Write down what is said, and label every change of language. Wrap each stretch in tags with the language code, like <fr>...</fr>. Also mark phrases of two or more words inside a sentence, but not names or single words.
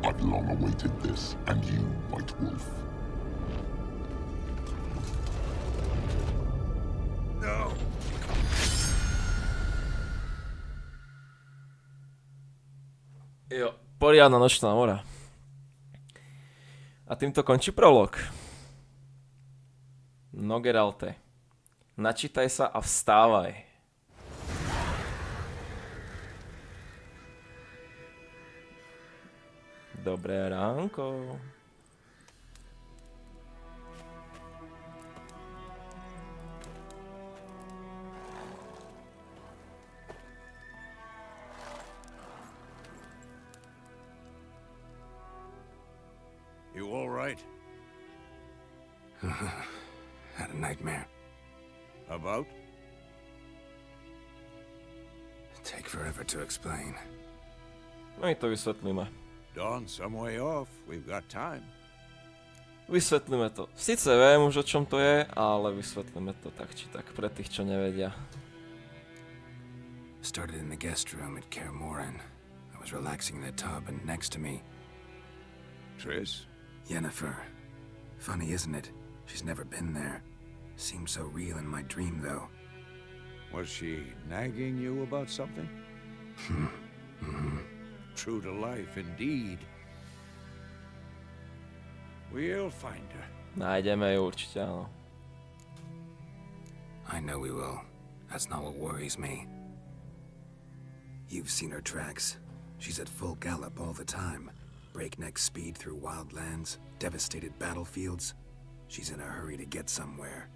<en>long awaited this, and you, White Wolf. No!</en> <sk>Jo, poriadna nočná mora. A týmto končí prolog. No Geralte, načítaj sa a vstávaj. Dobré ránko.</sk> <en>You all right? Had a nightmare. About? Take forever to explain.</en> <sk>My to vysvetlíme.</sk> <en>Dawn some way off. We've got time.</en> <sk>Vysvetlíme to. Sice viem už o čom to je, ale vysvetlíme to tak či tak pre tých, čo nevedia.</sk> <en>Started in the guest room at Kaer Morhen. I was relaxing in the tub, and next to me, Triss? Yennefer. Funny, isn't it? She's never been there. Seemed so real in my dream, though. Was she nagging you about something? True to life, indeed. We'll find her.</en> <sk>Nájdeme ju určite, áno.</sk> <en>I know we will. That's not what worries me. You've seen her tracks. She's at full gallop all the time. Breakneck speed through wild lands, devastated battlefields. She's in a hurry to get somewhere.</en>